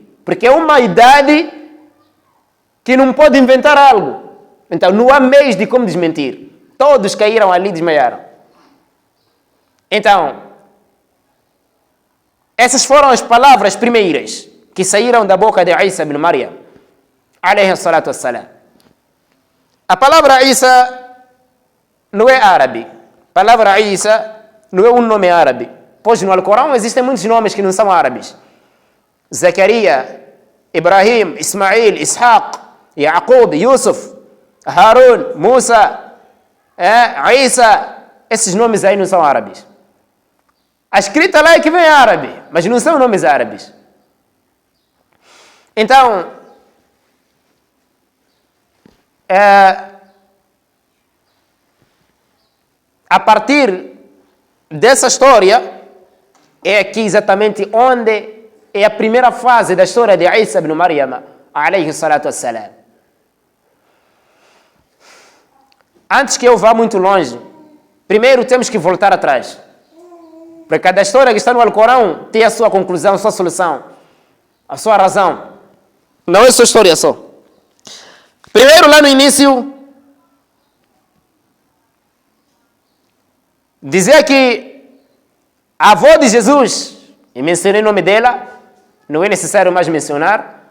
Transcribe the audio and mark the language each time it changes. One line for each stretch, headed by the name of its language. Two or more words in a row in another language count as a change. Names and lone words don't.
Portuguese: Porque é uma idade que não pode inventar algo. Então, não há meios de como desmentir. Todos caíram ali e desmaiaram. Então, essas foram as palavras primeiras que saíram da boca de Isa ibn Maryam,
Arabic: عليه الصلاة والسلام.
Portuguese: A palavra Isa não é árabe. A palavra Isa não é um nome árabe. Pois no Alcorão existem muitos nomes que não são árabes. Zacaria, Ibrahim, Ismail, Ishaq, Yaqub, Yusuf, Harun, Musa, Isa. Esses nomes aí não são árabes. A escrita lá é que vem árabe, mas não são nomes árabes. Então, a partir dessa história, é aqui exatamente onde é a primeira fase da história de Isa ibn Maryam,
Arabic: عليه الصلاة والسلام.
Portuguese: Antes que eu vá muito longe, primeiro temos que voltar atrás. Porque cada história que está no Alcorão tem a sua conclusão, a sua solução, a sua razão. Não é só história só. Primeiro, lá no início, dizia que a avó de Jesus, e mencionei o nome dela, não é necessário mais mencionar.